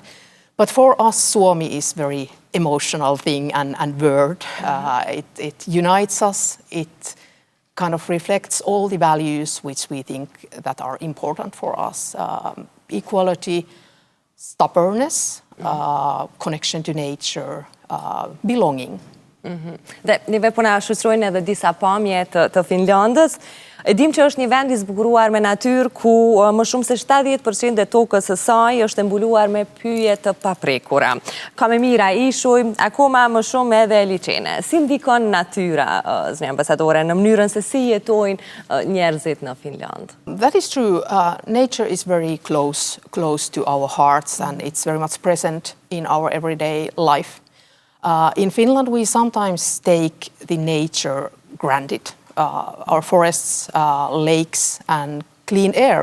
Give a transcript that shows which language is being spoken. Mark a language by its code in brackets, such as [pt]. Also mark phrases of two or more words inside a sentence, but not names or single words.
[en] But for us, Suomi is very emotional thing and word. It unites us, it kind of reflects all the values which we think that are important for us. Equality, stubbornness, connection to nature, belonging. [sq] Dhe neve po na shoqërojnë edhe disa pamje të Finlandës. E dim që është një vend i zbukuruar me natyrë ku më shumë se 70% e tokës së saj është mbuluar me pyje të paprekura. Ka me mira ishuj, akoma më shumë edhe liçene. Si ndikon natyra, zonja ambasadore, në mënyrën se si jetojnë njerëzit në Finland? [en] That is true. Nature is very close to our hearts, and it's very much present in our everyday life. In Finland, we sometimes take the nature granted. Our forests, lakes, and clean air.